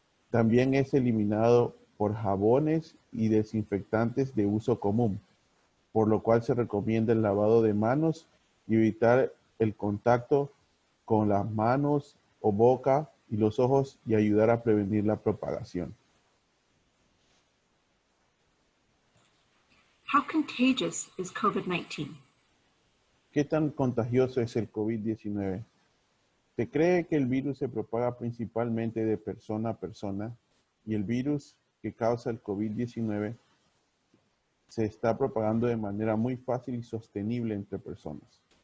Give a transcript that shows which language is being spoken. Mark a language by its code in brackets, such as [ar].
[es] También es eliminado por jabones y desinfectantes de uso común, por lo cual se recomienda el lavado de manos y evitar el contacto con las manos o boca y los ojos y ayudar a prevenir la propagación. [en] How contagious is COVID-19? [es] ¿Qué tan contagioso es el COVID-19? Se cree que el virus se propaga principalmente de persona a persona y el virus que causa el COVID-19 se está propagando de manera muy fácil y sostenible entre personas.